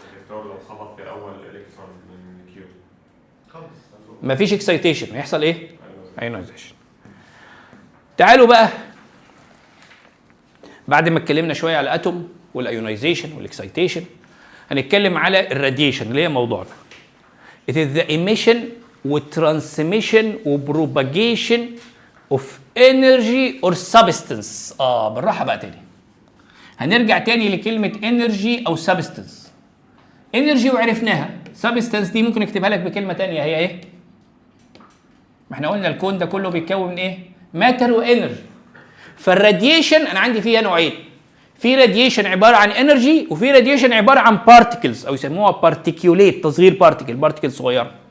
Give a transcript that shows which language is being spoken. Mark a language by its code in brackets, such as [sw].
[ar] لو خبط في اول الكترون من كيو مفيش اكسايتيشن، هيحصل ايه؟ ايونايزيشن. تعالوا بقى بعد ما اتكلمنا شويه على الاتوم والايونايزيشن والاكسايتيشن، هنتكلم على الراديشن اللي هي موضوعنا. [en] It is the emission والtransmission وpropagation of energy or substance. [ar] بالراحه بقى تاني. هنرجع تاني لكلمه energy او substance. energy وعرفناها، substance دي ممكن اكتبها لك بكلمه تانيه، هي ايه؟ ما احنا قلنا الكون ده كله بيتكون من ايه؟ ماتر وانرجي. فالراديشن انا عندي فيها نوعين، في راديشن عباره عن انرجي وفي راديشن عباره عن بارتكلز او يسموها بارتيكيوليت، تصغير بارتكل صغيره.